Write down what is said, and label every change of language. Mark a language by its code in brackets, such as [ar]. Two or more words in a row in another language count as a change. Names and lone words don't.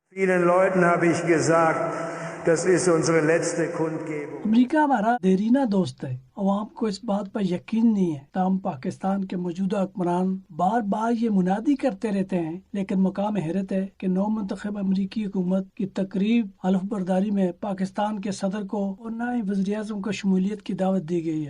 [de] Vielen Leuten habe ich gesagt, das ist unsere letzte Kundgebung. [ur] امریکہ ہمارا دیرینہ دوست ہے، عوام کو اس بات پر یقین نہیں ہے، تاہم پاکستان کے موجودہ حکمران بار بار یہ منادی کرتے رہتے ہیں، لیکن مقام حیرت ہے کہ نو منتخب امریکی حکومت کی تقریب حلف برداری میں پاکستان کے صدر کو اور نہ ہی وزیر اعظم کو شمولیت کی دعوت دی گئی ہے۔